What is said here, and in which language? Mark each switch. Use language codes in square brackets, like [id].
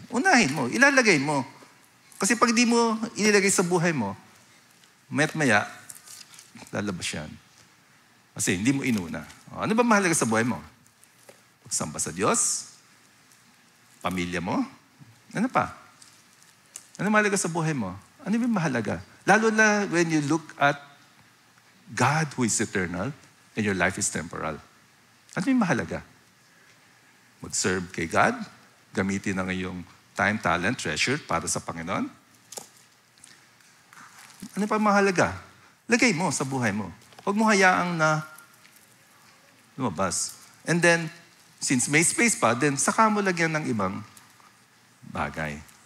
[tl] Unahin mo, ilalagay mo. Kasi pag di mo inilagay sa buhay mo, mayat maya, lalabas yan. Kasi hindi mo inuna. Ano ba mahalaga sa buhay mo? Pagsamba sa Diyos, pamilya mo, ano pa? Ano mahalaga sa buhay mo? Ano ba mahalaga? [en] Lalo na when you look at God who is eternal and your life is temporal. [tl] Ano yung mahalaga? Mag-serve kay God, gamitin ang iyong time, talent, treasure para sa Panginoon. Ano pa mahalaga? Lagay mo sa buhay mo. Huwag mo hayaang na lumabas. And then, since may space pa, then saka mo lagyan ng ibang bagay.